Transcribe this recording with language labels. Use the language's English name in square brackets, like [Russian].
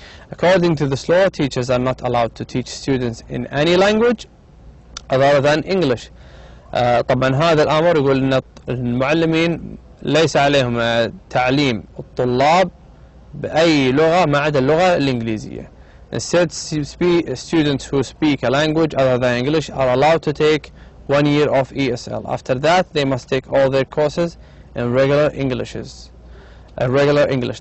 [English] According to this law, teachers are not allowed to teach students in any language other than English. [Arabic] طبعا هذا الأمر يقول أن المعلمين ليس عليهم تعليم الطلاب بأي لغة ما عدا اللغة الإنجليزية. [English] Instead, students who speak a language other than English are allowed to take 1 year of ESL. After that, they must take all their courses in regular English.